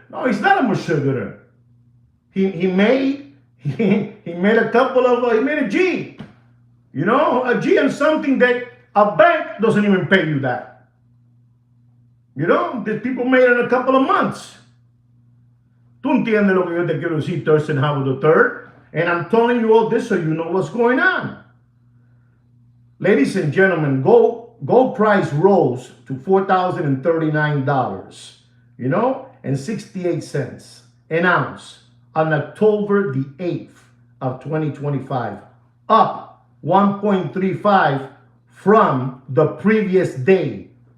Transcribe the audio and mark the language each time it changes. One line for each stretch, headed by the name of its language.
English: No, he's not a mashuganer. He made a couple of, he made a G. You know, a G on something that a bank doesn't even pay you that. You know, these people made it in a couple of months.
Spanish: Tú entiendes lo que yo te quiero decir, Thurston Howard III.
English: And I'm telling you all this so you know what's going on. Ladies and gentlemen, gold price rose to $4,039, you know, and 68 cents an ounce on October the 8th of 2025, up 1.35 from the previous day.